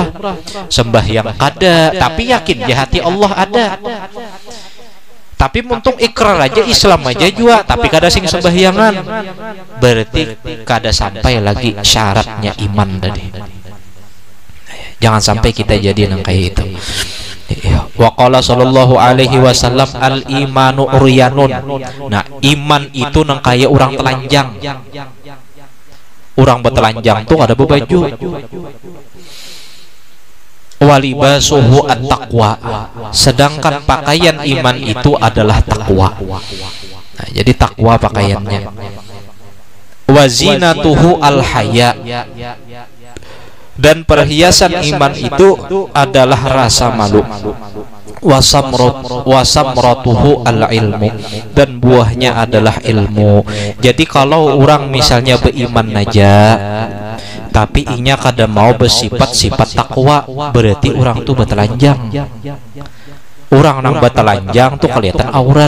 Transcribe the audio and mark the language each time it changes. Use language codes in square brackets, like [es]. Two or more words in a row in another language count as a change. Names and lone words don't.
[bjn] Sembahyang kada, tapi yakin di hati Allah ada. Tapi muntung ikrar aja, Islam aja juga, tapi kada sing sembahyangan, berarti kada sampai lagi syaratnya iman tadi. Jangan sampai kita jadi nang kayak itu. [ar] وقال صلى الله عليه وسلم الإيمان عريان. [bjn] Nah, iman itu nang kaya orang telanjang. Orang betelanjang tuh ada bebaju. [ar] ولباسه التقوى. [bjn] Sedangkan pakaian iman itu adalah takwa. Nah, jadi takwa pakaiannya. [ar] وزينته الحياء. [bjn] Dan perhiasan iman itu adalah rasa malu. [ar] وثمرته العلم, [bjn] dan buahnya adalah ilmu. Jadi kalau orang misalnya beriman aja, tapi inya kada mau bersifat-sifat takwa, berarti orang tuh betelanjang. Orang nang betelanjang tuh kelihatan aurat.